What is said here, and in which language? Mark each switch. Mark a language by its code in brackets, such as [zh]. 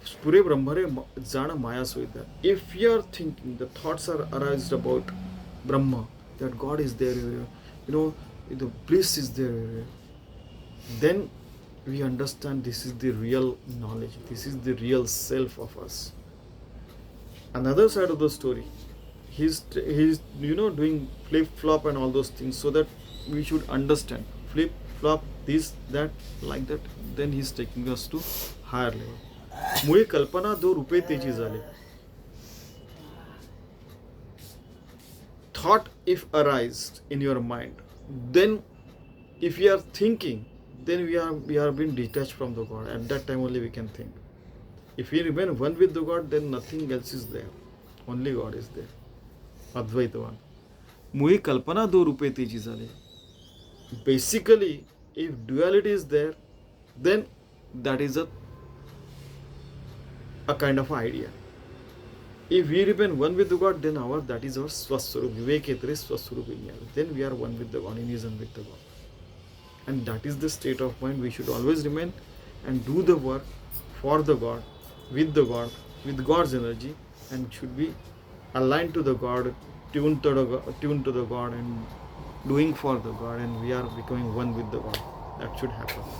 [mr] Spure Brahmare Jana Maya Suvidya. [en] If you are thinking, the thoughts are arised about Brahma, that God is there, the bliss is there, then we understand this is the real knowledge, this is the real self of us. Another side of the story, he's doing flip flop and all those things, so that we should understand flip flop, this, that, like that. Then he's taking us to higher level. [mr] मुळे कल्पना दो रुपये तेची झाली. [en] Thought if arised in your mind, then if we are thinking, then we are being detached from the God. At that time only we can think. If we remain one with the God, then nothing else is there. Only God is there. Advaitavan. [mr] मुळी कल्पना दो रुपये तेची झाली. [en] Basically, if duality is there, then that is a kind of idea. If we remain one with the God, then that is our swaswarup. [mr] Viveketare swaswarupinya. [en] Then we are one with the God, unison with the God. And that is the state of mind we should always remain and do the work for the God, with God's energy, and should be aligned to the God, tuned to the God, and doing for the God, and we are becoming one with the God. That should happen.